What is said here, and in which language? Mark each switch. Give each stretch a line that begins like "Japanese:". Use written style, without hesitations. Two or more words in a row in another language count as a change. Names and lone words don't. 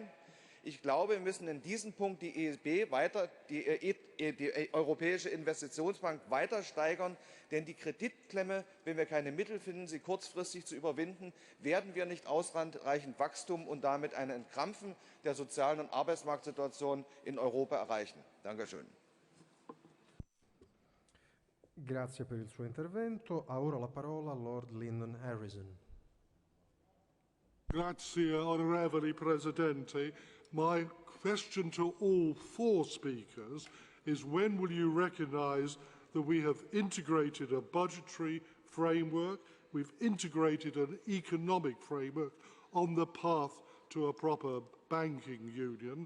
German: Ich glaube, wir müssen in diesem Punkt die EIB weiter, die Europäische Investitionsbank weiter steigern, denn die Kreditklemme, wenn wir keine Mittel finden, sie kurzfristig zu überwinden, werden wir nicht ausreichend Wachstum und damit ein Entkrampfen der sozialen und Arbeitsmarktsituation in Europa erreichen. Dankeschön.
Italian: Grazie per il suo intervento. Ha ora la parola Lord Lyndon Harrison. Grazie, onorevoli Presidente.
English: My question to all four speakers is, when will you recognise that we have integrated a budgetary framework, we've integrated an economic framework on the path to a proper banking union?